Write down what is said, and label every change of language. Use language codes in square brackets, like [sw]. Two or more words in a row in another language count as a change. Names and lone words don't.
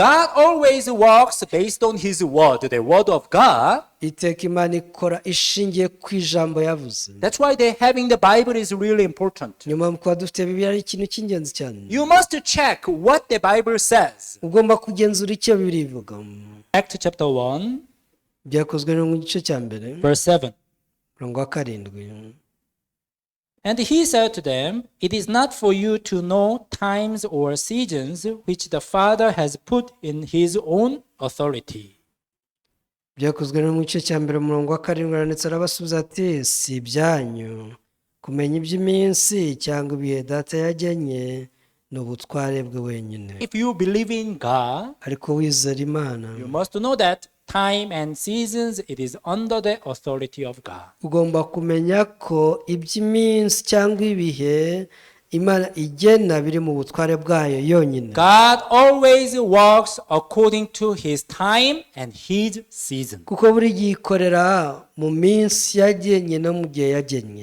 [en] God always works based on his word, the word of God. [rw] iteka Imana ikora ishingiye ku ijambo yavuze. [en] That's why having the Bible is really important. [rw] niyo mpamvu kuba dufite Bibiliya ari ikintu cy'ingenzi cyane. [en] You must check what the Bible says. [rw] ugomba kugenzura icyo Bibiliya ivuga. [en] Acts chapter 1, [rw] byakozwe no mu gice cya mbere [en] verse 7. [rw] murongo wa 7. [en] And he said to them, it is not for you to know times or seasons which the Father has put in his own authority. [rw] byakozwe no mu gice cya mbere murongo wa 7 aranditse arabasubiza ati si ibyanyu kumenya iby'iminsi cyangwa ibihe data yagennye ni ubutware bwe wenyine. [en] If you believe in God, [rw] ariko wizera Imana [en] you must know that time and seasons, it is under the authority of God. [rw] ugomba kumenya ko iby'iminsi cyangwa ibihe Imana igena biri mu butware bwayo yonyine. [en] God always works according to his time and his season. [rw] kuko buri gihe ikorera mu minsi yagennye no mu gihe yagennye.